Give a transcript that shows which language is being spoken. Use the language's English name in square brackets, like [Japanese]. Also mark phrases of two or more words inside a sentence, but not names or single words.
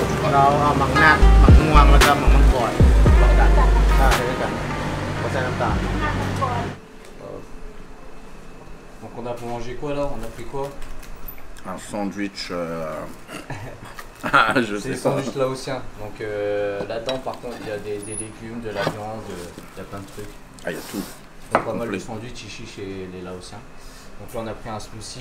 [Thai] เราเอาหมักนักหมักม่วงแล้วก็หมักมังกรแล้วกันใช่ด้วยกันก็ใส่น้ำตาล [French] Donc on a pour manger quoi là? On a pris quoi? Un sandwich. Je C'est sais le pas. sandwich laotien. Donc là-dedans par contre il y a des légumes, de la viande, il y a plein de trucs. Ah, il y a tout. Ils font pas mal de sandwich ici chez les Laotiens. Donc là on a pris un smoothie.